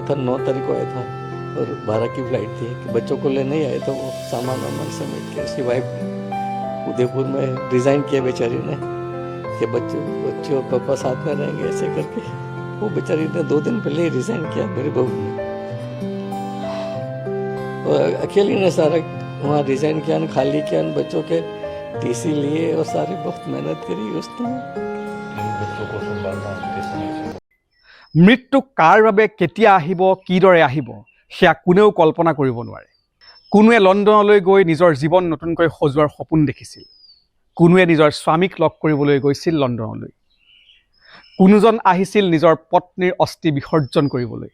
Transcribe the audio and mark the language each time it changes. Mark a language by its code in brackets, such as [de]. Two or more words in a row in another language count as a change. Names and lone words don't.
[hi] था 9 तारीख को आया था और 12 की फ्लाइट थी कि बच्चों को ले नहीं आए तो वो सामान वामान समेट के उसकी वाइफ उदयपुर में रिजाइन किया बेचारी ने कि बच्चे और पापा साथ में रहेंगे ऐसे करके वो बेचारी ने 2 दिन पहले ही रिजाइन किया मेरी बहू ने अकेली ने सारा वहाँ रिजाइन किया खाली किया बच्चों के टीसी लिए और सारी बहुत मेहनत करी उसने [as] মৃত্যু কাৰ বাবে কেতিয়া আহিব কিদৰে আহিব সেয়া কোনেও কল্পনা কৰিব নোৱাৰে কোনোৱে লণ্ডনলৈ গৈ নিজৰ জীৱন নতুনকৈ সজোৱাৰ সপোন দেখিছিল কোনোৱে নিজৰ স্বামীক লগ কৰিবলৈ গৈছিল লণ্ডনলৈ কোনোজন আহিছিল নিজৰ পত্নীৰ অস্থি বিসৰ্জন কৰিবলৈ